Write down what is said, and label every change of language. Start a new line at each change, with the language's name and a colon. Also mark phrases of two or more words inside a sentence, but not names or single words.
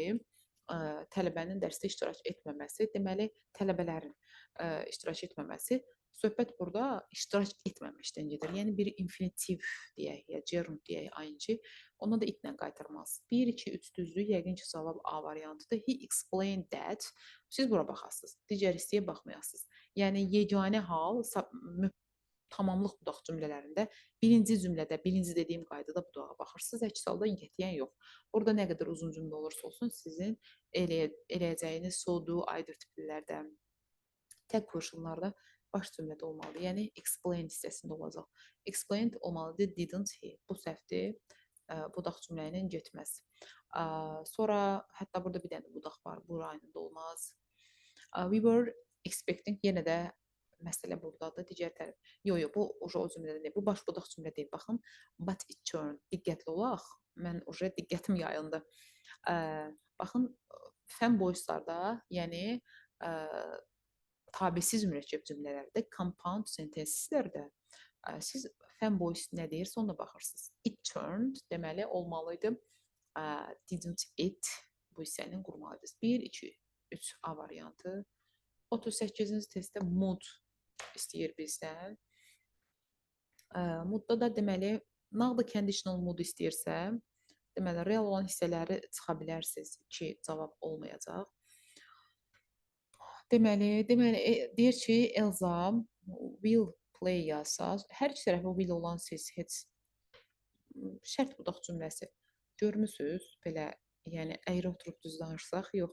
Azerbaijani: Tələbənin dərsdə iştirak etməməsi. Deməli, tələbələrin iştirak etməməsi. Söhbət burada iştirak etməmişdən gedir. Yəni bir infinitiv deyək, ya gerund deyək, ing. Ona da itlə qaytarmalısınız. 1, 2, 3 düzdür. Yəqin ki, cavab A variantıdır.
English: He explained that.
Azerbaijani: Siz bura baxasınız. Digər hissəyə baxmayasınız. Yəni yeganə hal tamamlıq budaq cümlələrində birinci cümlədə, birinci dediyim qaydada budağa baxırsınız. Əks halda qətiyyən yox. Burada nə qədər uzun cümlə olursa olsun, sizin eləyəcəyiniz
English: so, do, either
Azerbaijani: tiplərdə, tək qoşullarda baş cümlədə olmalıdır. Yəni explain hissəsində olacaq. Explained olmalıdır,
English: didn't he.
Azerbaijani: Bu səhvdir. Budaq cümlə ilə getməz. Sonra hətta burada bir dənə budaq var. Bu aynında olmaz.
English: We were expecting,
Azerbaijani: yenə də məsələ burdadır. Digər tərəf. Yox, bu o cümlədə deyil. Bu baş budaq cümlə deyil. Baxın,
English: but it turned.
Azerbaijani: Diqqətli olaq. Mən diqqətim yayıldı. Baxın, fanboyslarda, yəni tabisiz mürəkkəb cümlələrdə,
English: compound sentenslərdə
Azerbaijani: siz fanboys nə deyirsə ona baxırsınız.
English: It turned
Azerbaijani: deməli olmalıydı.
English: Didn't it
Azerbaijani: bu hissənin qurmalıdır. 1, 2, 3 A variantı. 38-ci testdə mood istəyir bizdən. Moodda da deməli
English: now the conditional mood
Azerbaijani: istəyirsə, deməli real olan hissələri çıxa bilərsiniz ki, cavab olmayacaq. Deməli, deyir ki, Elza
English: will play
Azerbaijani: yazsaz, hər iki tərəfə will olan siz heç şərt budaq cümləsi görmüsünüz, belə, yəni əyri oturub düz danışsaq, yox.